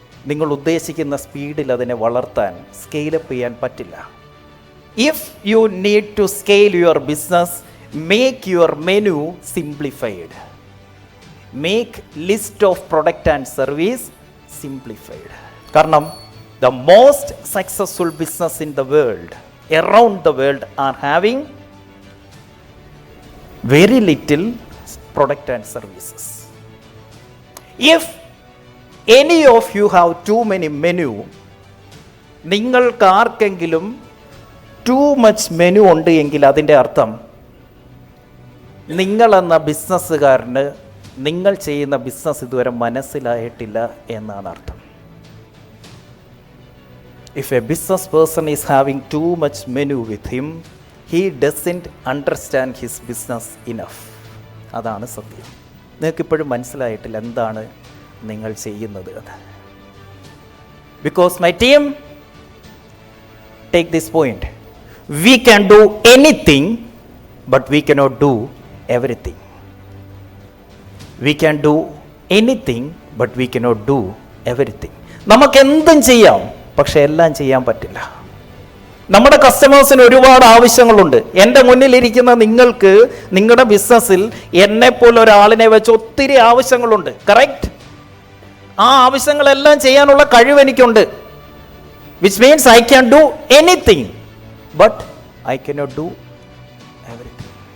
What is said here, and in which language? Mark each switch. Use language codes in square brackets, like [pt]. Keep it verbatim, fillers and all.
[ml] നിങ്ങൾ ഉദ്ദേശിക്കുന്ന സ്പീഡിൽ അതിനെ വളർത്താൻ, സ്കെയിലപ്പ് ചെയ്യാൻ പറ്റില്ല. [en] If you need to scale your business, make your menu simplified. Make list of product and service simplified. [ml] കാരണം [en] the most successful business in the world, around the world, are having very little product and services. If any of you have too many menu, [ml] നിങ്ങൾക്ക് ആർക്കെങ്കിലും [en] too much menu [ml] ഉണ്ട് എങ്കിൽ അതിൻ്റെ അർത്ഥം നിങ്ങളെന്ന ബിസിനസ്സുകാരന് നിങ്ങൾ ചെയ്യുന്ന business ഇതുവരെ മനസ്സിലായിട്ടില്ല എന്നാണ് അർത്ഥം. [en] If a business person is having too much menu with him, he doesn't understand his business enough. [ml] അതാണ് സത്യം. നിങ്ങൾക്കിപ്പോഴും മനസ്സിലായിട്ടില്ല എന്താണ് നിങ്ങൾ ചെയ്യുന്നത് എന്ന്. [en] Because my team, take this point. We can do anything, but we cannot do everything. We can do anything, but we cannot do everything. [ml] നമുക്കെന്തും ചെയ്യാം, പക്ഷെ എല്ലാം ചെയ്യാൻ പറ്റില്ല. നമ്മുടെ കസ്റ്റമേഴ്സിന് ഒരുപാട് ആവശ്യങ്ങളുണ്ട്. എൻ്റെ മുന്നിലിരിക്കുന്ന നിങ്ങൾക്ക് നിങ്ങളുടെ ബിസിനസ്സിൽ എന്നെപ്പോലെ ഒരാളിനെ വെച്ച് ഒത്തിരി ആവശ്യങ്ങളുണ്ട്. കറക്റ്റ്? ആ ആവശ്യങ്ങളെല്ലാം ചെയ്യാനുള്ള കഴിവ് എനിക്കുണ്ട്. [en] Which means I can do anything but I cannot do everything.